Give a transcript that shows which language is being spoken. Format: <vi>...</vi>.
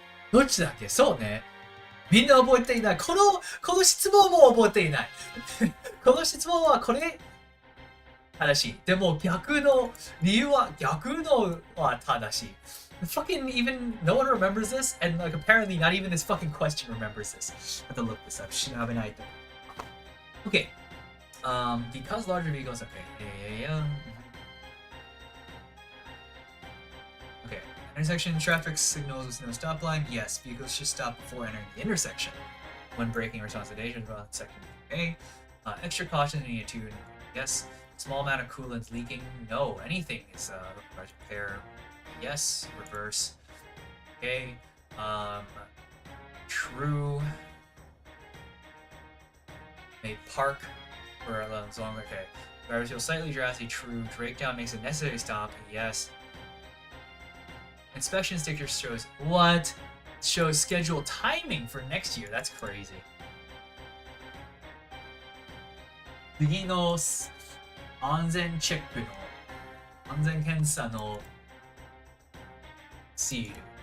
<ja>どっちだっけ？そうね。みんな覚えていない。この質問も覚えていない。この質問はこれ正しい。でも逆の理由は正しい。</ja> <en>Fucking even no one remembers this, and like apparently not even this fucking question remembers this. I have to look this up. Okay. Because larger vehicles. Okay. Yeah. Okay. Intersection traffic signals with no stop line. Yes, vehicles should stop before entering the intersection. When braking, responsibility on second. Okay. Extra caution needed to. Yes. Small amount of coolant leaking. No. Anything is required to repair. Yes. Reverse. Okay. True. May park for a little longer. Okay. Drivers feel slightly drowsy. True. Breakdown makes it necessary to stop. Yes. Inspection sticker shows what? Shows scheduled timing for next year. That's crazy.</en> <ja>次の安全チェックの安全検査のシール。</ja>